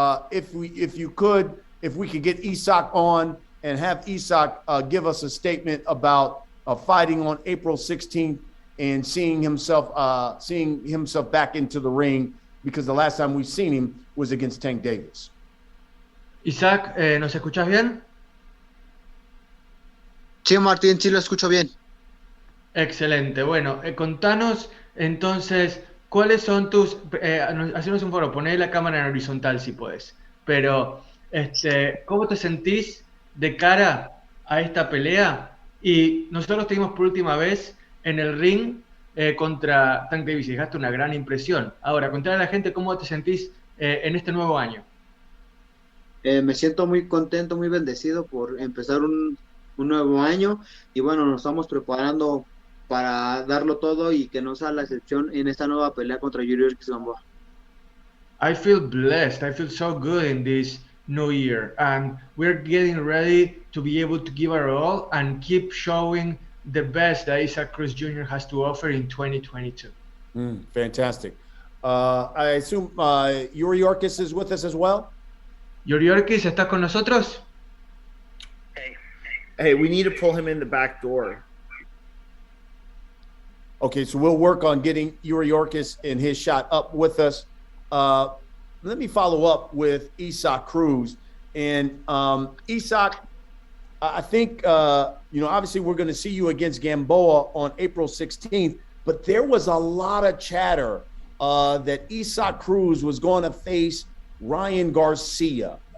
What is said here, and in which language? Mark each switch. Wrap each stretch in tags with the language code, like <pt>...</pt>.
<en>If we could get Isaac on and have Isaac give us a statement about fighting on April 16th and seeing himself back into the ring, because the last time we've seen him was against Tank Davis.</en> <es>Isaac, ¿nos escuchas bien? Sí, Martín, sí lo escucho bien. Excelente. Bueno, contanos entonces, ¿cuáles son tus... hacernos un favor, poner la cámara en horizontal si puedes. Pero, ¿cómo te sentís de cara a esta pelea? Y nosotros te vimos por última vez en el ring contra Tank Davis y dejaste una gran impresión. Ahora, contarle a la gente cómo te sentís en este nuevo año. Me siento muy contento, muy bendecido por empezar un nuevo año, y bueno, nos estamos preparando para darlo todo y que no sea la excepción en esta nueva pelea contra Yuriorkis Gamboa.</es> <en>I feel blessed. I feel so good in this new year, and we're getting ready to be able to give our all and keep showing the best that Isaac Cruz Jr. has to offer in 2022. Fantastic. I assume Yuriorkis is with us as well?</en> <es>Yuriorkis, ¿estás con nosotros?</es> <en>Hey, we need to pull him in the back door. Okay, so we'll work on getting Yuriorkis and his shot up with us. Let me follow up with Isaac Cruz. And Isaac, I think, obviously we're going to see you against Gamboa on April 16th, but there was a lot of chatter that Isaac Cruz was going to face Ryan Garcia.</en>